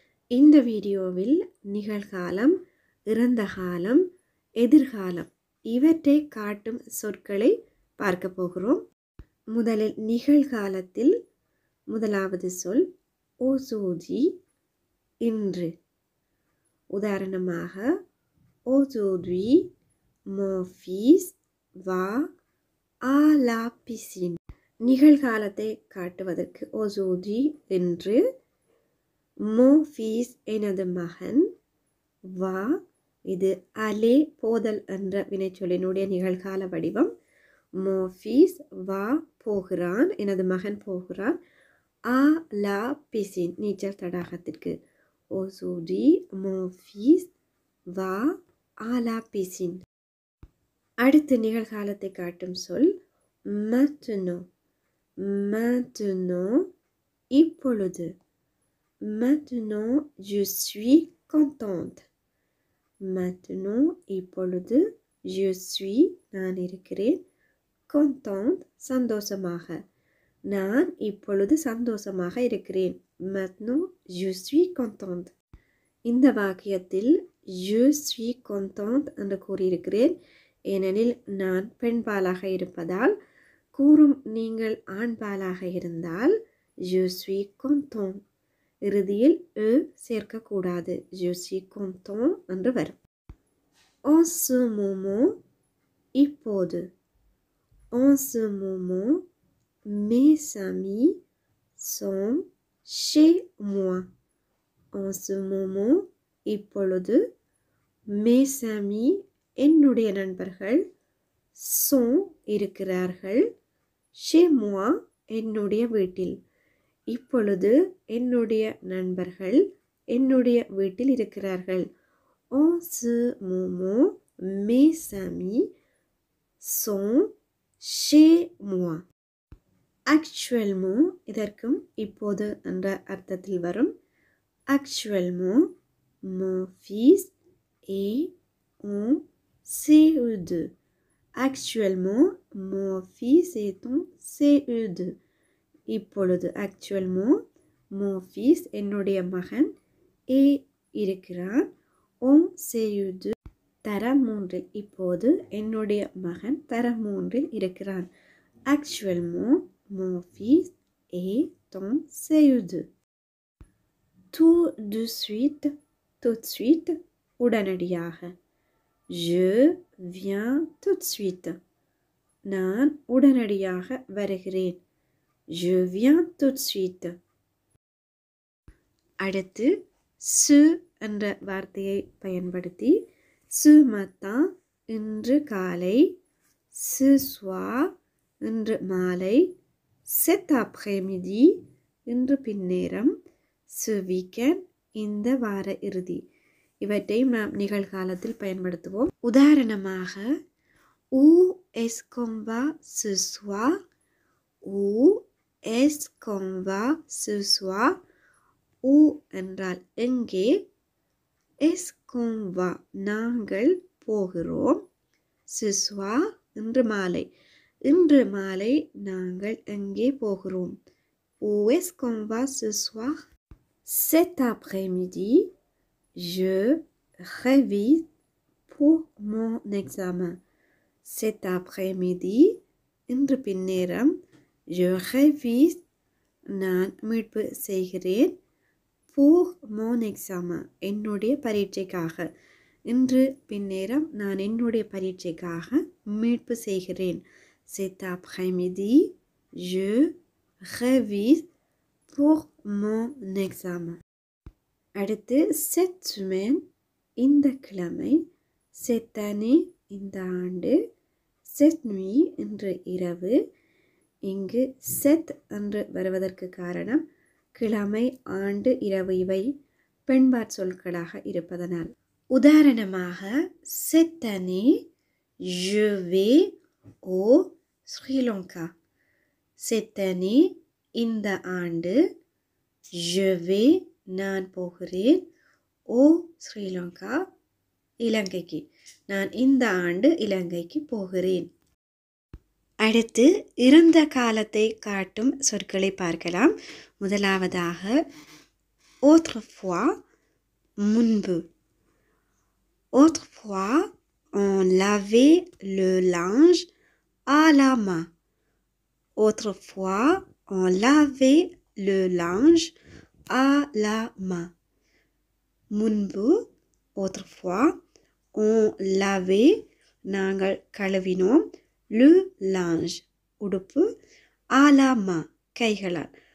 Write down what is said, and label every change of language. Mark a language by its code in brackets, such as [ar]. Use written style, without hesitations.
[ta] இந்த வீடியோவில் நிகழ்காலம், இறந்த காலம், எதிர்காலம் இவற்றை காட்டும் சொற்களை பார்க்க போகிறோம். முதலில் நிகழ்காலத்தில் முதலாவது சொல் aujourd'hui, இன்று. [fr] உதாரணமாக aujourd'hui mon fils va à la piscine. [ta] நிகழ்காலத்தை காட்டுவதற்கு aujourd'hui என்று, [fr] mon fils [ta] எனது மகன், va இது aller போதல் என்ற வினைச்சொல்லினுடைய நிகழ்கால வடிவம். [fr] mon fils va [ta] போகிறான், எனது மகன் போகிறான். [fr] à la piscine நீச்சல் தடாகத்திற்கு. aujourd'hui mon fils va à la piscine. [ta] அடுத்த நிகழ்காலத்தை காட்டும் சொல் maintenant. [fr] Maintenant, இப்பொழுது. Maintenant, je suis contente. [ta] Maintenant, இப்பொழுது, [fr] je suis, [ta] நான் இருக்கிறேன், contente, சந்தோஷமாக. நான் இப்பொழுது சந்தோஷமாக இருக்கிறேன். [fr] Maintenant, je suis contente. [ta] இந்த வாக்கியத்தில் [fr] je suis contente [ta] என்று கூறியிருக்கிறேன். ஏனெனில் நான் பெண்பாலாக இருப்பதால். கூறும் நீங்கள் ஆண்பாலாக இருந்தால் [fr] je suis content [ta] இறுதியில் சேர்க்கக்கூடாது. [fr] je suis content [ta] என்று வரும். [fr] en ce moment, இப்போது. en ce moment, mes amis sont chez moi. en ce moment, இப்பொழுது, mes amis [ta] என்னுடைய நண்பர்கள், [fr] sont இருக்கிறார்கள், chez moi [ta] என்னுடைய வீட்டில். இப்பொழுது என்னுடைய நண்பர்கள் என்னுடைய வீட்டில் இருக்கிறார்கள். [fr] en ce moment, mes amis sont chez moi. [ta] actuellement இதற்கும் இப்போது என்ற அர்த்தத்தில் வரும். [fr] actuellement, mon fils est en CE2. Actuellement, mon fils est en CE2. [ta] இப்பொழுது actuellement, [fr] mon fils [ta] என்னுடைய மகன் இருக்கிறான் [fr] en CE2 [ta] தரம் 3. இப்போது என்னுடைய மகன் தரம் 3 இருக்கிறான். [fr] actuellement, mon fils est en CE2. tout de suite, tout de suite, உடனடியாக. je viens tout de suite. [ta] நான் உடனடியாக வருகிறேன். [fr] je viens tout de suite. [ta] அடுத்து ce என்ற வார்த்தையை பயன்படுத்தி [fr] ce matin [ta] இன்று காலை, [fr] ce soir [ta] இன்று மாலை, [fr] cet après-midi [ta] இன்று பின்னேரம், [fr] ce weekend [ta] இந்த வார இறுதி. இவற்றையும் நாம் நிகழ்காலத்தில் பயன்படுத்துவோம். [fr] உதாரணமாக où est-ce qu'on va ce soir? où est-ce qu'on va ce soir? [ta] où என்றால் எங்கே, [fr] est-ce qu'on va [ta] நாங்கள் போகிறோம், [fr] ce soir [ta] இன்று மாலை, இன்று மாலை நாங்கள் எங்கே போகிறோம். [fr] où est-ce qu'on va ce soir? cet après-midi, je révise pour mon examen. cet après-midi [ta] இன்று பின்னேரம் [fr] je révise [ta] நான் மீட்பு செய்கிறேன் [fr] pour mon examen. [ta] என்னுடைய பரீட்சைக்காக. இன்று பின்னேரம் நான் என்னுடைய பரீட்சைக்காக மீட்பு செய்கிறேன். [fr] Cet après-midi, je révise pour mon examen. [ta] அடுத்து [fr] cette semaine, [ta] இந்த கிழமை, [fr] cette année, [ta] இந்த ஆண்டு, [fr] cette nuit, [ta] இன்று இரவு. இங்கு set என்று வருவதற்கு காரணம் கிழமை, ஆண்டு, இரவு இவை பெண்பாற் சொற்களாக இருப்பதனால். [fr] உதாரணமாக cette année je vais au Sri Lanka. cette année [ta] இந்த ஆண்டு [fr] je vais [ta] நான் போகிறேன் [fr] au Sri Lanka [ta] இலங்கைக்கு. நான் இந்த ஆண்டு இலங்கைக்கு போகிறேன். அடுத்து இறந்த காலத்தை காட்டும் சொற்களை பார்க்கலாம். முதலாவதாக autrefois முன்பு. [fr] Autrefois, on lavait le linge à la main. Autrefois, on lavait le linge à la main. முன்பு autrefois, on lavait [ta] நாங்கள் கழுவினோம் [fr] le linge உடுப்பு à la main கைகளால்.